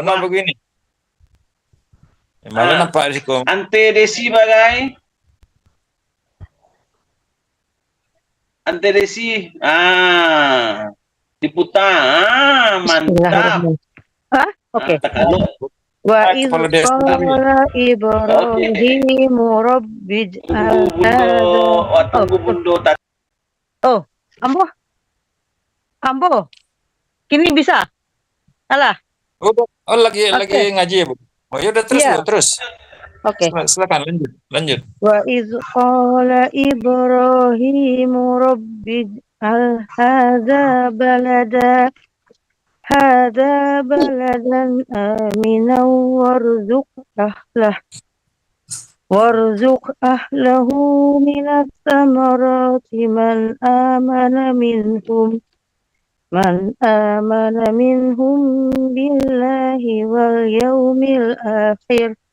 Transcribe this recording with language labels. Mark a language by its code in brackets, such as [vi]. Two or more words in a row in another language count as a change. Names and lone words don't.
[id] Benar begini. Malah nampak risiko. Ante Desi bagai. Ante Desi. Diputar. Mantap. Hah? Oke. Kalau [ar] وإذ [id] Kepala desa. [ar] قال إبراهيم رب اجعل [id] tunggu Bundo tadi. Ambo. Kini bisa? Alah. Oh lagi ngaji ya Bu. Oh ya udah terus Iya. Bu, terus. Oke. Silakan lanjut. [ar] وإذ قال إبراهيم رب اجعل هذا بلدا آمنا وارزق أهله من الثمرات من آمن منهم بالله واليوم الآخر.